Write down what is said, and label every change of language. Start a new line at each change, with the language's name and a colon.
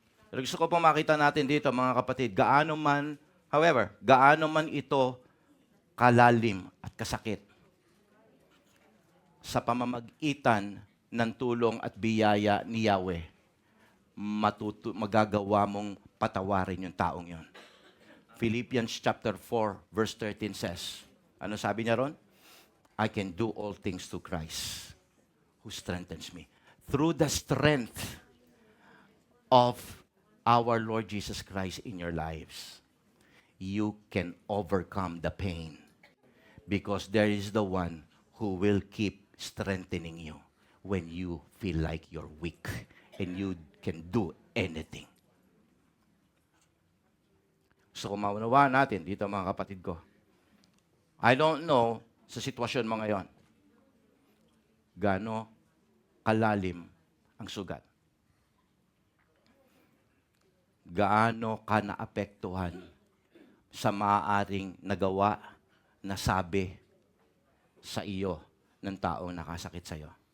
Filipino: Pero gusto ko pong makita natin dito, mga kapatid, gaano man ito kalalim at kasakit sa pamamagitan ng tulong at biyaya ni Yahweh, magagawa mong patawarin yung taong yon.
English: Philippians chapter 4, verse 13 says,
Filipino: ano sabi niya ron?
English: I can do all things through Christ who strengthens me. Through the strength of our Lord Jesus Christ in your lives, you can overcome the pain because there is the one who will keep strengthening you when you feel like you're weak and you can do anything.
Filipino: So kung maunawaan natin dito, mga kapatid ko,
English: I don't know
Filipino: sa sitwasyon mo ngayon, gaano kalalim ang sugat. Gaano ka naapektuhan sa maaaring nagawa, nasabi sa iyo ng taong nakasakit sa iyo.